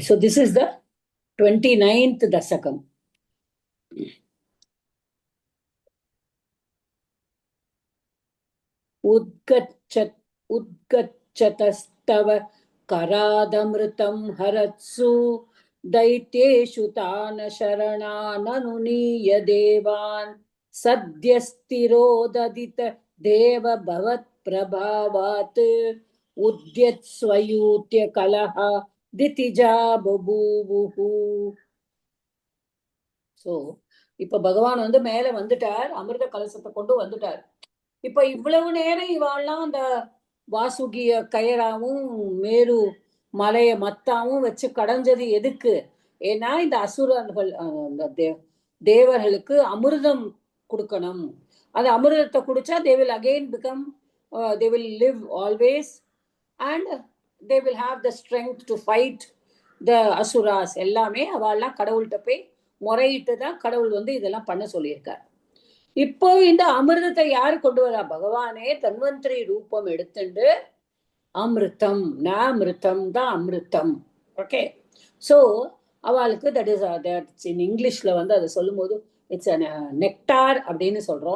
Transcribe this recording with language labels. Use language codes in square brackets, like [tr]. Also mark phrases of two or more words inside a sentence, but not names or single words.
[en] So this is the 29th தசகம். [sa] उद्गच्छतस्तव करादमृतं हरत्सु दैत्येषु तान् शरणाननुनीय देवान् सद्यस्तिरोददित देव भवत्प्रभावात् उद्यत्स्वयूत्य कलह दितिजा बभूवुः. [ta] ஸோ இப்ப பகவான் வந்து மேல வந்துட்டார், அமிர்த கலசத்தை கொண்டு வந்துட்டார். இப்ப இவ்வளவு நேரம் இவாள்லாம் அந்த வாசுகிய கயராவும் மேரு மலைய மத்தாவும் வச்சு கடைஞ்சது எதுக்கு? ஏன்னா இந்த அசுரர்கள் தேவர்களுக்கு அமிர்தம் கொடுக்கணும். அந்த அமிர்தத்தை குடிச்சா [en] they will again become they will live always and they will have the strength to fight the asuras. [ta] எல்லாமே அவள்லாம் கடவுள்கிட்ட போய் முறையிட்டு தான் கடவுள் வந்து இதெல்லாம் பண்ண சொல்லியிருக்கார். இப்போ இந்த அமிர்தத்தை யாரு கொண்டு வரா? பகவானே தன்வந்திரி ரூபம் எடுத்துண்டு அமிர்தம் நாமிருத்தம் தான் அமிர்தம். ஓகே. ஸோ அவளுக்கு [en] that is in [ta] இங்கிலீஷ்ல வந்து அதை சொல்லும் போது [en] it's nectar [ta] அப்படின்னு சொல்றோம்.